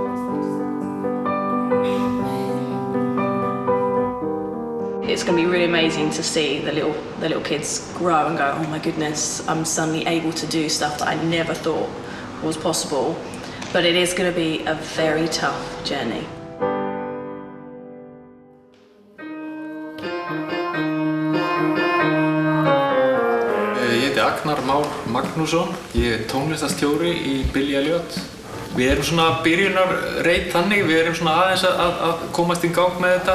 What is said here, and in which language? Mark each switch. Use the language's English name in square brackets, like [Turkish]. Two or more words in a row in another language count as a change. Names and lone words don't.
[English] It's going to be really amazing to see the little kids grow and go, oh my goodness, I'm suddenly able to do stuff that I never thought was possible. But it is going to be a very tough journey. [Icelandic] Ég heiti Agnar Már Magnússon, ég tónlistarstjóri í Billy Elliot. Við erum svona byrjunarreit þannig, við erum svona aðeins að komast í gang með þetta.